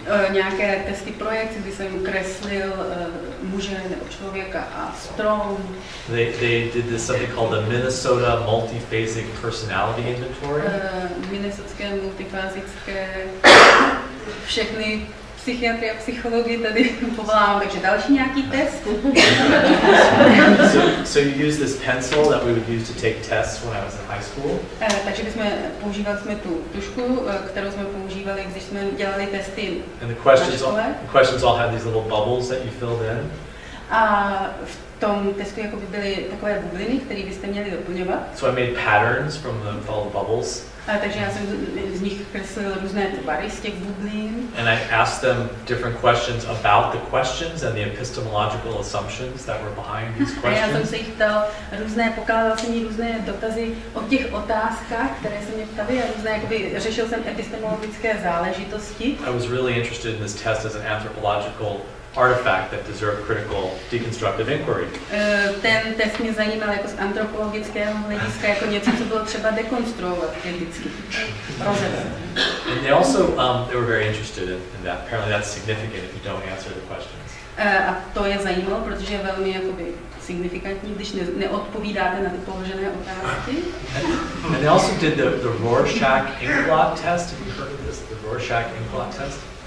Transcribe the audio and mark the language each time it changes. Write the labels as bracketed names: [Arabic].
[Czech] Nějaké testy projekce, kdy jsem kreslil muže nebo člověka a strom. [English] They did this something called the Minnesota Multiphasic Personality Inventory. [Czech] Minnesotské multifázické, všechny psychiatrie a psychologii tady povolám, takže další nějaký test. [English] So you use this pencil that we would use to take tests when I was in high school. [Czech] Takže používali jsme tu tužku, kterou jsme používali, když jsme dělali testy. [English] And the questions all had these little bubbles that you filled in. [Czech] A v tom testu jako by byly takové bubliny, které byste měli doplňovat. [English] So I made patterns from all the bubbles. [Czech] Takže já jsem z nich kreslil různé tvary z těch bublin. [English] And I asked them different questions about the questions and the epistemological assumptions that were behind these questions. [Czech] A já jsem se jich ptal pokládal jsem jí různé dotazy o těch otázkách, které se mě ptaly a různé, jakoby řešil jsem epistemologické záležitosti. [English] I was really interested in this test as an anthropological artifact that deserved critical deconstructive inquiry. [Czech] Ten test mě zajímal jako z antropologického hlediska, jako něco, co bylo třeba dekonstruovat kriticky. [English] And they also they were very interested in that. Apparently that's significant if you don't answer the questions. [Czech] A to je zajímalo, protože je velmi jakoby signifikantní, když neodpovídáte na ty položené otázky. [English] And they also did the Rorschach inkblot test. Have you heard of this? The Rorschach inkblot test?